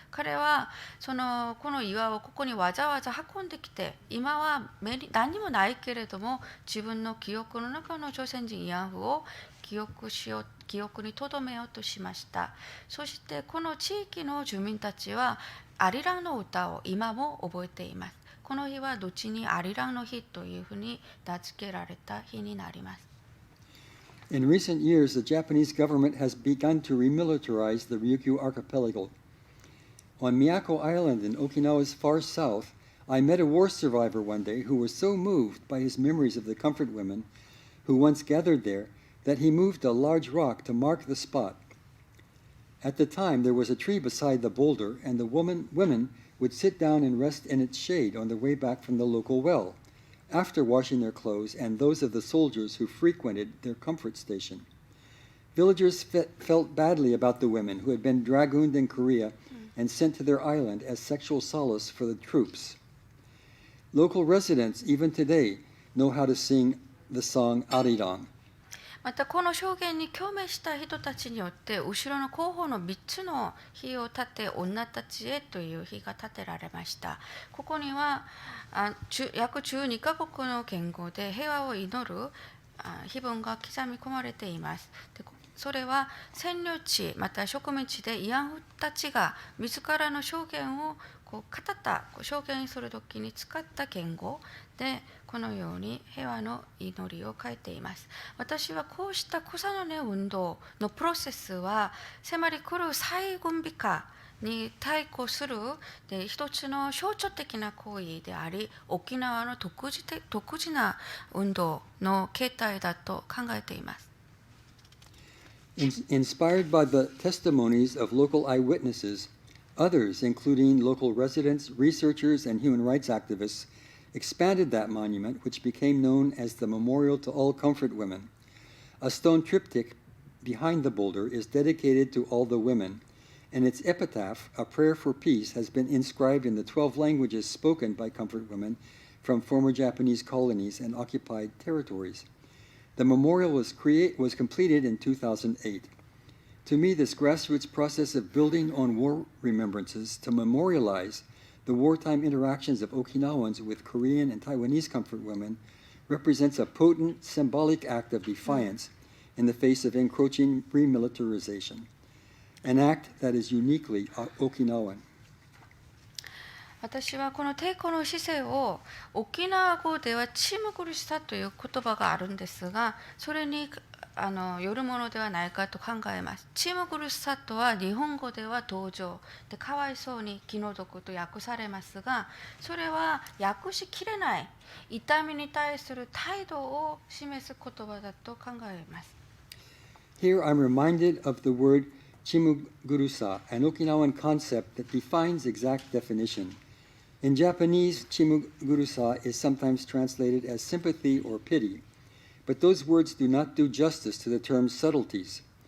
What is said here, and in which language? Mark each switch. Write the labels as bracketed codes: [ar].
[ja] 彼はこの岩をここにわざわざ運んできて、今は何もないけれども自分の記憶の中の朝鮮人慰安婦を記憶に留めようとしました。そしてこの地域の住民たちはアリランの歌を今も覚えています。この日は後にアリランの日というふうに名付けられた日になります。 [en] In recent years, the Japanese government has begun to remilitarize the Ryukyu archipelago. On Miyako Island in Okinawa's far south, I met a war survivor one day who was so moved by his memories of the comfort women who once gathered there that he moved a large rock to mark the spot. At the time, there was a tree beside the boulder, and the women would sit down and rest in its shade on their way back from the local well, after washing their clothes and those of the soldiers who frequented their comfort station. Villagers felt badly about the women who had been dragooned in Korea and sent to their island as sexual solace for the troops. Local residents, even today, know how to sing the song Arirang. [ja] またこの証言に共鳴した人たちによって後ろの候補の3つの碑を建て、女たちへという碑が建てられました。ここには約12カ国の言語で平和を祈る碑文が刻み込まれています。でそれは占領地また植民地で慰安婦たちが自らの証言を語った証言するときに使った言語でこのように平和の祈りを書いています。私はこうした草の根運動のプロセスは迫り来る再軍備化に対抗する一つの象徴的な行為であり、沖縄の独自な運動の形態だと考えています。 [en] Inspired by the testimonies of local eyewitnesses, others, including local residents, researchers, and human rights activists, expanded that monument, which became known as the Memorial to All Comfort Women. A stone triptych behind the boulder is dedicated to all the women, and its epitaph, a prayer for peace, has been inscribed in the 12 languages spoken by comfort women from former Japanese colonies and occupied territories. The memorial was completed in 2008. To me, this grassroots process of building on war remembrances to memorialize the wartime interactions of Okinawans with Korean and Taiwanese comfort women represents a potent symbolic act of defiance in the face of encroaching remilitarization, an act that is uniquely Okinawan. [ja] 私はこの抵抗の姿勢を沖縄語ではチムグルシタという言葉があるんですが、それによるものではないかと考えます。チムグルシタとは日本語では同情でかわいそうに気の毒と訳されますが、それは訳しきれない痛みに対する態度を示す言葉だと考えます。 [en] Here I'm reminded of the word chimugurusa, an Okinawan concept that defines exact definition. In Japanese, chimugurusa is sometimes translated as sympathy or pity, but those words do not do justice to the term's subtleties.